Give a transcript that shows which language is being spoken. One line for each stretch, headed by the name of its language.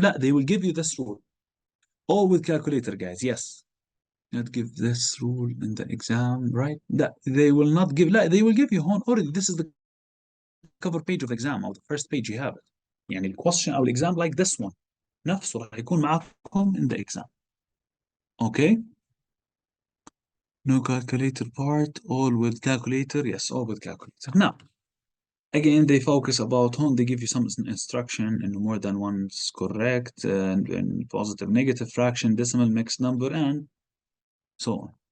Arabic: لا,
English: they will give you this rule. All with calculator, guys, yes. Not give this rule in the exam, right? That they will not give,
Arabic: لا,
English: they will give you already. This is the cover page of the exam, or the first page you have it.
Arabic: يعني
English: الquestion
Arabic: أو
English: exam like this one.
Arabic: نفسه راح يكون معاكم
English: in the exam. Okay? No calculator part, all with calculator. Yes, all with calculator. Now, again, they focus about home. They give you some instruction and more than one is correct, and positive, negative fraction, decimal, mixed number, and so on.